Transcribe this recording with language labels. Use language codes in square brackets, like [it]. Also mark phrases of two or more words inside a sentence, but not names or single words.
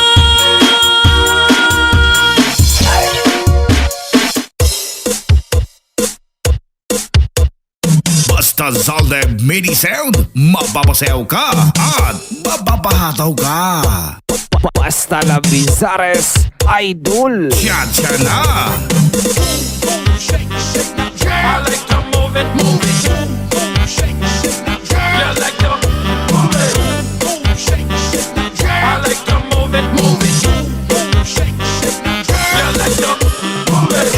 [tl] Basta Zalde Mini Sound, mababasayaw ka at mababahataw ka. Basta la Bizares Idol. Tiyatsa na! [en] I like to move it, shake, shake, yeah, I like to move it, shake, I like to move it, shake, yeah, I like to move it.